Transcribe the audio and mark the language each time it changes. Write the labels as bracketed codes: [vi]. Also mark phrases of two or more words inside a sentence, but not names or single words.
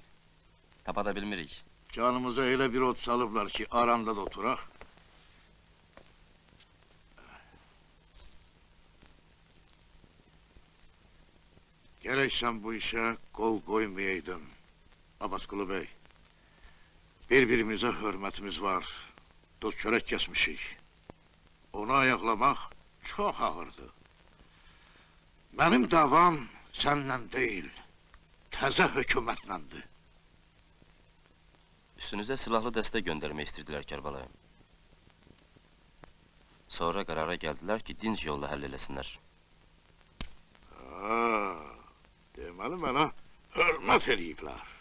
[az] Tapa da bilmirik. Canımıza elə bir od salıblar ki, aranda da oturaq. [tr] Gerek sen bu işe kol koymayaydın, Abbasqulu bey. Birbirimize hürmetimiz var. Dost çörek kesmişik. Onu ayaklamak çok ağırdı. Benim davam senden değil, [az] təzə hökumətləndi. Üstünüzə silahlı dəstə göndərmək istərdilər, Kərbəlayı. Sonra qərara gəldilər ki, dinc yolla həll eləsinlər. Deməli mənə hörmət eləyiblər.